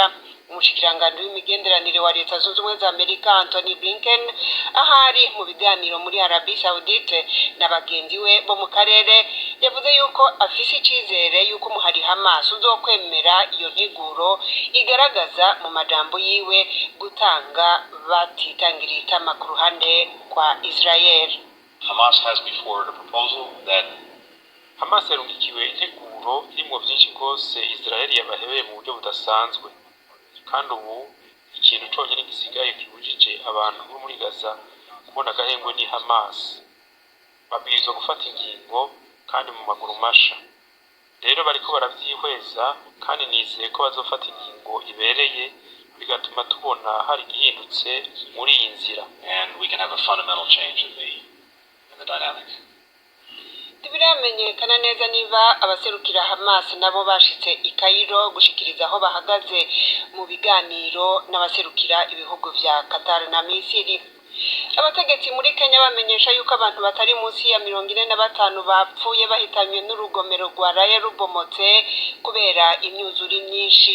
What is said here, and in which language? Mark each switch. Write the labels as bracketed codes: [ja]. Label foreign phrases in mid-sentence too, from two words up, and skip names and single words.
[rn] Umushikiranganji w'imigenderanire wa leta zunze ubumwe za Amerika Anthony Blinken ahari mu biganiro muri Arabie Saoudite n'abagenzi we bo mu karere yavuze yuko afise icizere yuko umuhari Hamas uzokwemera iyo nteguro igaragaza mu majambo yiwe gutanga batitangiriye itama ku ruhande kwa Israel. [en] Hamas has before a proposal that [rn] Hamas yarungikiwe integuro irimo byinshi rwose Israel yabahebeye mu buryo budasanzwe, kandi ubu ikintu cyonyine gisigaye kibujije abantu bo muri Gaza kubona agahengwe ni Hamas. Babwirizwa gufata ingingo kandi mu maguru masha. Rero bariko baravyihweza kandi nizeye ko bazofata ingingo ibereye bigatuma tubona hari gihindutse muri iyi nzira, [en] and we can have a fundamental change in the dynamic. [rn] Ntibiramenyekana neza niba abaserukira Hamas nabo bashitse i Cairo gushikiriza aho bahagaze mu biganiro n'abaserukira ibihugu vya Qatar na Misiri. Abategetsi muri Kenya bamenyesha yuko abantu batari munsi ya 45 bapfuye bahitanywe n'urugomero rwa Raye rubomotse kubera imyuzure myinshi.